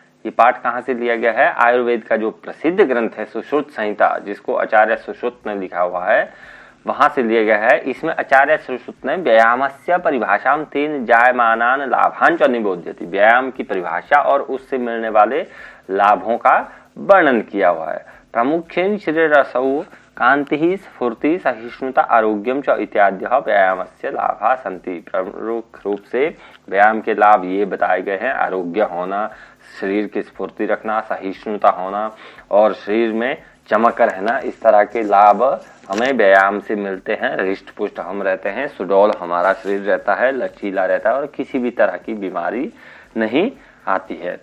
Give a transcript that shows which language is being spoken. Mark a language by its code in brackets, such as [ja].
[hi] ये पाठ कहाँ से लिया गया है? आयुर्वेद का जो प्रसिद्ध ग्रंथ है सुश्रुत संहिता, जिसको आचार्य सुश्रुत ने लिखा हुआ है, वहां से लिया गया है। इसमें आचार्य सुश्रुत ने [sa] व्यायामस्य परिभाषां तेन जायमानान लाभान् च निबोध्यति। [hi] व्यायाम की परिभाषा और उससे मिलने वाले लाभों का वर्णन किया हुआ है। [sa] प्रमुखेन शरीरसौ कांति स्फूर्ति सहिष्णुता आरोग्यम च इत्याद्यः व्यायामस्य लाभा सन्ति। [hi] प्रमुख रूप से व्यायाम के लाभ ये बताए गए हैं। आरोग्य होना, शरीर की स्फूर्ति रखना, सहिष्णुता होना और शरीर में चमक रहना, इस तरह के लाभ हमें व्यायाम से मिलते हैं। हृष्ट पुष्ट हम रहते हैं, सुडौल हमारा शरीर रहता है, लचीला रहता है और किसी भी तरह की बीमारी नहीं आती है।